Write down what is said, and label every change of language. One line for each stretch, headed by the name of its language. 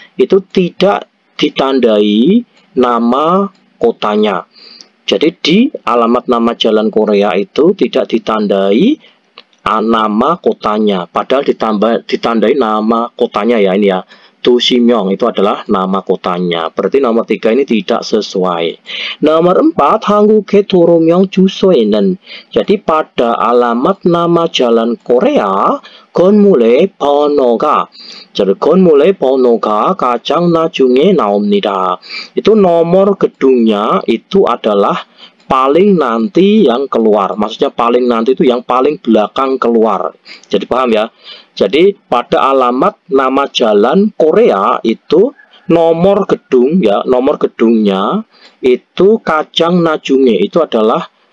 Indonesian: Itu tidak ditandai nama kotanya. Jadi di alamat nama jalan Korea itu tidak ditandai nama kotanya, padahal ditandai nama kotanya ya, ini ya. 도시명 itu adalah nama kotanya. Berarti nomor 3 ini tidak sesuai.
Korean: Nomor 4, 한국의 도로명 주소에는,
Indonesian: jadi pada alamat nama jalan Korea
Korean: 건물의 번호가, jadi 건물의 번호가 가장 나중에 나옵니다.
Indonesian: Itu nomor gedungnya itu adalah paling nanti yang keluar. Maksudnya paling nanti itu yang paling belakang keluar. Jadi paham ya? Jadi pada alamat nama jalan Korea itu nomor gedung ya, nomor gedungnya itu kacang najunge itu adalah